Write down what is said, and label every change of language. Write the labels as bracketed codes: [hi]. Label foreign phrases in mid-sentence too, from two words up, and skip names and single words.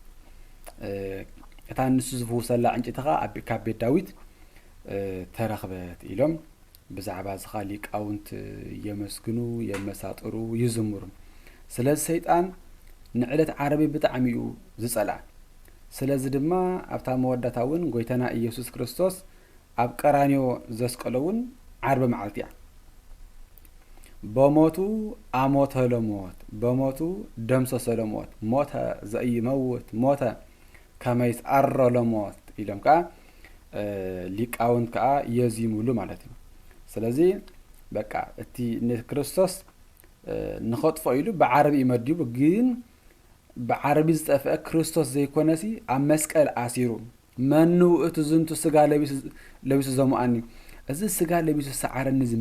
[ti] እታ ንሱ ዝፍውሰላ ዕንጨይቲ ከዓ ካብ ቤት ዳዊት ተረኽበት ኢሎም ብዛዕባ ዝኻ ሊቃውንት የመስግኑ የመሳጥሩ ይዝምሩ ስለዚ ሰይጣን ንዕለት ዓረቢ ብጣዕሚ እዩ ዝፀልአ ስለዚ ድማ ኣብታ መወዳታ እውን ጎይታና ኢየሱስ ክርስቶስ ኣብ ቀራንዮ ዘስቀሎ እውን ዓርቢ መዓልቲ እያ [gez] በሞቱ ኣሞተ ለሞት በሞቱ ደምሰሰ ለሞት ሞተ ዘኢይመውት ሞተ ከመ ይስዓሮ ለሞት [ti] ኢሎም ከዓ ሊቃውንት ከዓ የዚሙሉ ማለት እዩ ስለዚ በቃ እቲ ንክርስቶስ ንኸጥፎ ኢሉ ብዓረቢ ይመዲቡ ግን ብዓረቢ ዝጠፍአ ክርስቶስ ዘይኮነሲ ኣብ መስቀል ኣሲሩ መኑ እቲ ዝንቱ ስጋ ለቢሱ ዘሙኣኒ እዚ ስጋ ለቢሱ ሰዓረኒ